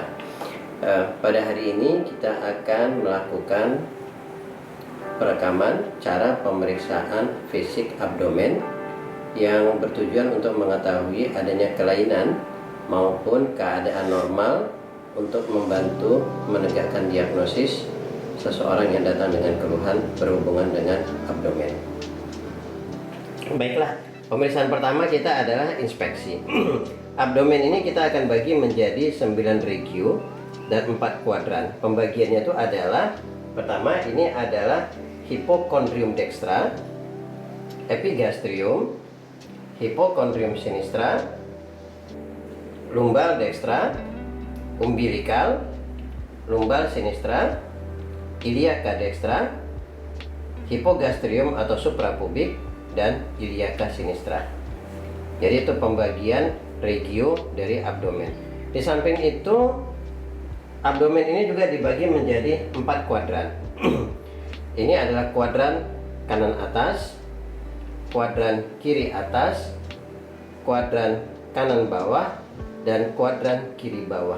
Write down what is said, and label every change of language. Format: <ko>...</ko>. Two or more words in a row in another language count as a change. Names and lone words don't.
<id>Pada hari ini kita akan melakukan perekaman cara pemeriksaan fisik abdomen yang bertujuan untuk mengetahui adanya kelainan maupun keadaan normal untuk membantu menegakkan diagnosis seseorang yang datang dengan keluhan berhubungan dengan abdomen. Baiklah, pemeriksaan pertama kita adalah inspeksi. Abdomen ini kita akan bagi menjadi 9 regio dan 4 kuadran. Pembagiannya itu adalah, pertama ini adalah hipokondrium dextra, epigastrium, hipokondrium sinistra, lumbal dextra, umbilikal, lumbal sinistra, iliaka dextra, hipogastrium atau suprapubik, dan iliaka sinistra. Jadi itu pembagian regio dari abdomen. Di samping itu, abdomen ini juga dibagi menjadi 4 kuadran. Ini adalah kuadran kanan atas, kuadran kiri atas, kuadran kanan bawah, dan kuadran kiri bawah.</id>